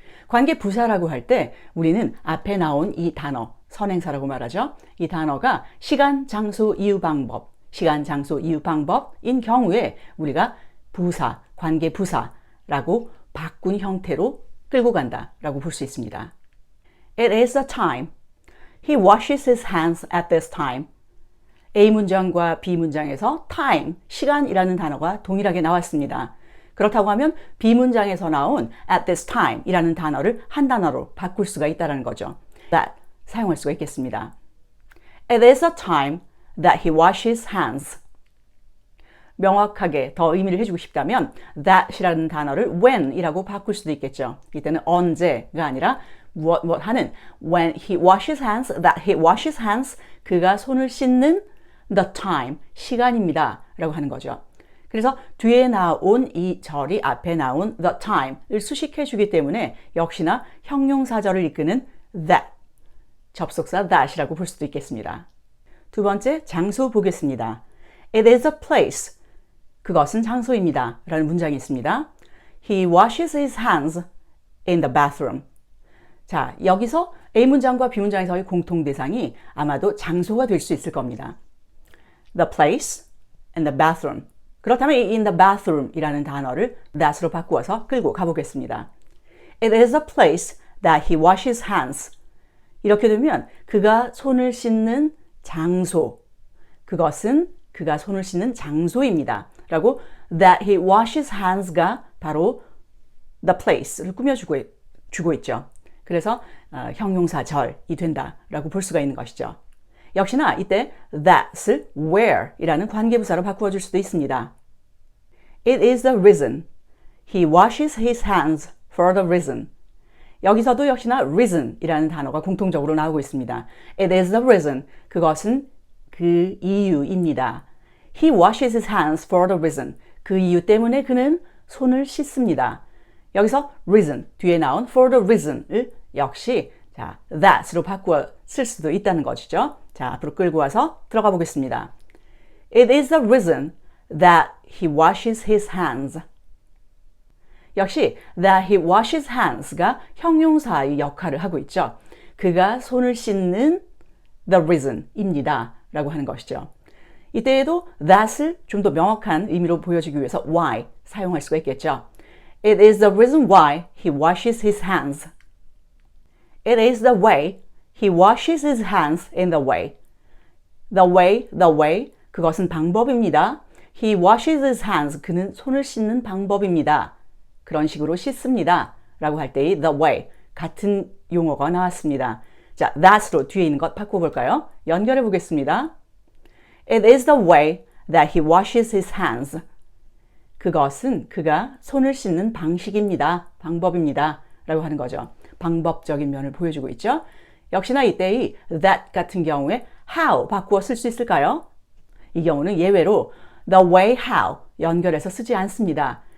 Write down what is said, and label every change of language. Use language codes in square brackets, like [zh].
[ko] 관계부사라고 할 때 우리는 앞에 나온 이 단어, 선행사라고 말하죠. 이 단어가 시간, 장소, 이유, 방법, 시간, 장소, 이유, 방법인 경우에 우리가 부사, 관계부사라고 바꾼 형태로 끌고 간다라고 볼 수 있습니다. [en] It is the time. He washes his hands at this time. [ko] A문장과 B문장에서 time, 시간이라는 단어가 동일하게 나왔습니다. 그렇다고 하면 B문장에서 나온 [en] at this time [ko] 이라는 단어를 한 단어로 바꿀 수가 있다는 거죠. that 사용할 수가 있겠습니다. [en] It is the time that he washes hands. [ko] 명확하게 더 의미를 해주고 싶다면 that이라는 단어를 when이라고 바꿀 수도 있겠죠. 이때는 언제가 아니라 무엇 하는 [en] when he washes hands, [ko] that he washes hands, 그가 손을 씻는 the time, 시간입니다 라고 하는 거죠. 그래서 뒤에 나온 이 절이 앞에 나온 the time을 수식해 주기 때문에 역시나 형용사절을 이끄는 that, 접속사 that이라고 볼 수도 있겠습니다. 두 번째, 장소 보겠습니다. [en] It is a place. [ko] 그것은 장소입니다 라는 문장이 있습니다. [en] He washes his hands in the bathroom. [ko] 자, 여기서 A문장과 B문장에서의 공통대상이 아마도 장소가 될 수 있을 겁니다. [en] The place and the bathroom. [ko] 그렇다면 in the bathroom 이라는 단어를 that으로 바꾸어서 끌고 가보겠습니다. [en] It is a place that he washes hands. [ko] 이렇게 되면 그가 손을 씻는 장소. 그것은 그가 손을 씻는 장소입니다. 라고 [en] that he washes hands [ko] 가 바로 the place를 꾸며주고 있죠. 그래서 형용사절이 된다라고 볼 수가 있는 것이죠. 역시나 이때 that을 where이라는 관계부사로 바꾸어 줄 수도 있습니다. [en] It is the reason. He washes his hands for the reason. [ko] 여기서도 역시나 reason이라는 단어가 공통적으로 나오고 있습니다. [en] It is the reason. [ko] 그것은 그 이유입니다. [en] He washes his hands for the reason. [ko] 그 이유 때문에 그는 손을 씻습니다. 여기서 reason, 뒤에 나온 for the reason을 역시 자, that으로 바꾸어 쓸 수도 있다는 것이죠. 자, 앞으로 끌고 와서 들어가 보겠습니다. [en] It is the reason that he washes his hands. [ko] 역시 [en] that he washes hands [ko] 가 형용사의 역할을 하고 있죠. 그가 손을 씻는 the reason입니다 라고 하는 것이죠. 이때에도 that을 좀 더 명확한 의미로 보여주기 위해서 why 사용할 수가 있겠죠. [en] It is the reason why he washes his hands. It is the way he washes his hands in the way. The way, [ko] 그것은 방법입니다. [en] He washes his hands, [ko] 그는 손을 씻는 방법입니다. 그런 식으로 씻습니다. 라고 할 때의 the way, 같은 용어가 나왔습니다. 자, that으로 뒤에 있는 것 바꿔볼까요? 연결해 보겠습니다. [en] It is the way that he washes his hands. [ko] 그것은 그가 손을 씻는 방식입니다. 방법입니다. 라고 하는 거죠. 방법적인 면을 보여주고 있죠. 역시나 이때의 that 같은 경우에 how 바꾸어 쓸 수 있을까요? 이 경우는 예외로 the way how 연결해서 쓰지 않습니다.